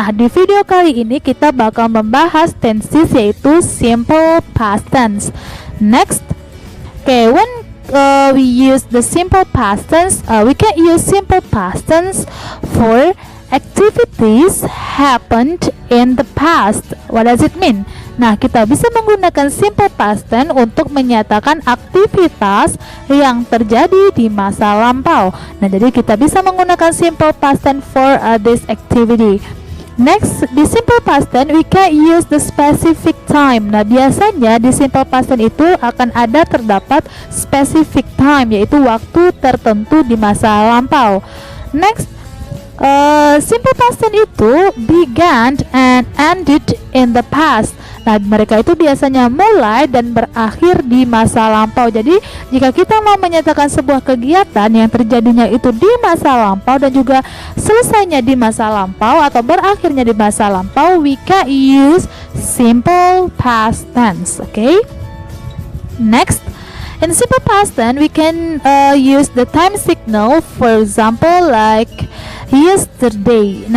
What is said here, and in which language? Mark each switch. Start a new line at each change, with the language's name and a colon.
Indonesian: Nah, di video kali ini kita bakal membahas tenses yaitu simple past tense.
English: Next, okay, when we use the simple past tense, we can use simple past tense for activities happened in the past. What does it mean?
Indonesian: Nah, kita bisa menggunakan simple past tense untuk menyatakan aktivitas yang terjadi di masa lampau. Nah, jadi kita bisa menggunakan simple past tense
English: for this activity. Next, di simple past tense we can use the specific time.
Indonesian: Nah, biasanya di simple past tense itu akan ada terdapat specific time, yaitu waktu tertentu di masa lampau.
English: Next, simple past tense itu began and ended in the past.
Indonesian: Nah, mereka itu biasanya mulai dan berakhir di masa lampau. Jadi, jika kita mau menyatakan sebuah kegiatan yang terjadinya itu di masa lampau dan juga selesainya di masa lampau atau berakhirnya di masa lampau,
English: we can use simple past tense. Okay? Next, in simple past tense, we can use the time signal, for example, like yesterday.